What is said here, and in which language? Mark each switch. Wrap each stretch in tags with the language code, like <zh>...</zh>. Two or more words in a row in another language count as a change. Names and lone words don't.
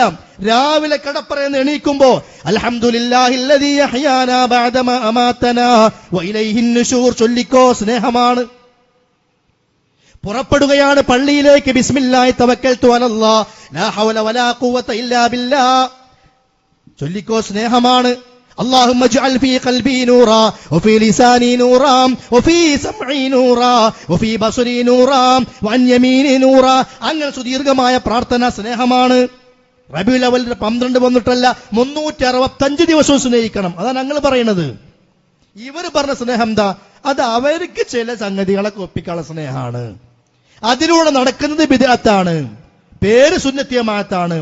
<ml>രാവിലെ കിടപ്പറയെന്ന് എണീക്കുമ്പോ</ml> <ar>الحمد لله الذي أحيانا بعد ما أماتنا وإليه النشور</ar> <ml>ചൊല്ലിക്കോ, സ്നേഹമാണ്. പുറപ്പെടുകയാണ് പള്ളിയിലേക്ക്,</ml> <ar>بسم الله توكلت على الله لا حول ولا قوة إلا بالله</ar> <ml>ചൊല്ലിക്കോ, സ്നേഹമാണ്.</ml> <ar>اللهم اجعل في قلبي نورا وفي لساني نورا وفي سمعي نورا وفي بصري نورا وعن يميني نورا.</ar> <ml>അങ്ങനെ സുദീർഘമായ പ്രാർത്ഥന സ്നേഹമാണ്. റബീഉൽ അവ്വൽ 12 വന്നിട്ടല്ല, 365 ദിവസവും സ്നേഹിക്കണം. അതാണ് ഞങ്ങൾ പറയുന്നത്. ഇവർ പറഞ്ഞ സ്നേഹം എന്താ? അത് അവർക്ക് ചില സംഗതികളൊക്കെ ഒപ്പിക്കാനുള്ള സ്നേഹമാണ്. അതിലൂടെ നടക്കുന്നത് ബിദ്അത്താണ്, പേര് സുന്നത്തിയമാത്താണ്.</ml>